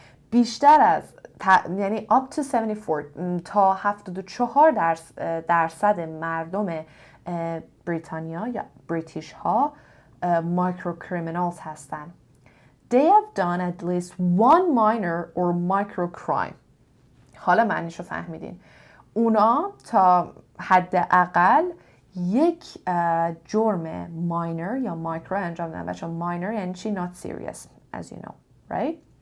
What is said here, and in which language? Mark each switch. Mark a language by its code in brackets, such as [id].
[fa] بیشتر از یعنی [en] up to [fa] 74 تا 74 درصد مردم بریتانیا یا بریتیش ها microcriminals هستن. [en] They have done at least one minor or microcrime. [fa] حالا معنیشو فهمیدین. اونا تا حداقل یک جرم ماینر یا مایکرو انجام دادن. بچه‌ها ماینر یعنی چی؟ [en] not serious as you know, right?